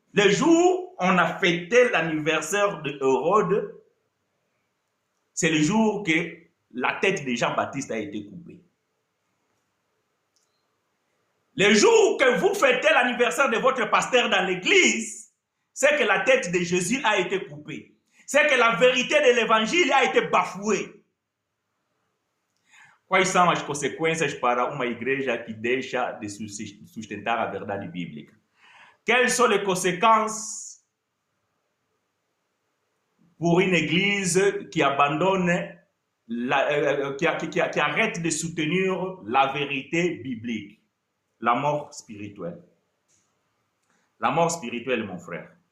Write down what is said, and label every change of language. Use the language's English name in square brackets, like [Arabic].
[French] Le jour où on a fêté l'anniversaire de Hérode, c'est le jour que la tête de Jean-Baptiste a été coupée. Le jour que vous fêtez l'anniversaire de votre pasteur dans l'église, c'est que la tête de Jésus a été coupée. C'est que la vérité de l'évangile a été bafouée. [Portuguese] Quais são as consequências para uma igreja que deixa de sustentar a verdade bíblica? [French] Quelles sont les conséquences pour une église qui abandonne, qui arrête de soutenir la vérité biblique? La mort spirituelle. La mort spirituelle, mon frère.